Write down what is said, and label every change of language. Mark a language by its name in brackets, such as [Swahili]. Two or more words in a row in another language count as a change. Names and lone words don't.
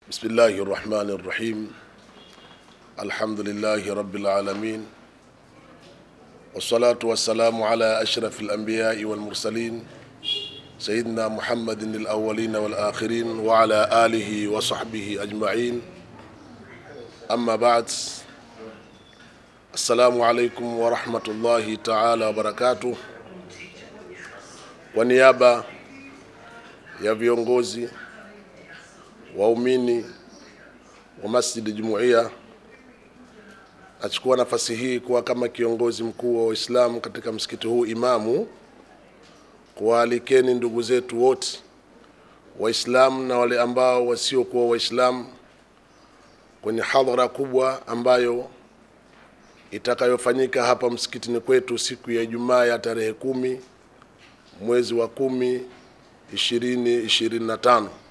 [Arabic] بسم الله الرحمن الرحيم الحمد لله رب العالمين والصلاة والسلام على أشرف الأنبياء والمرسلين سيدنا محمد الأولين والآخرين وعلى آله وصحبه أجمعين. أما بعد، السلام عليكم ورحمة الله تعالى وبركاته. [Swahili] ونيابة ya viongozi waumini wa Masjid Jumuiya, nachukua nafasi hii kuwa kama kiongozi mkuu wa Waislamu katika msikiti huu imamu, kualikeni ndugu zetu wote Waislamu na wale ambao wasiokuwa Waislamu kwenye hadhara kubwa ambayo itakayofanyika hapa msikitini kwetu siku ya Ijumaa ya tarehe 10 mwezi wa 10 2025.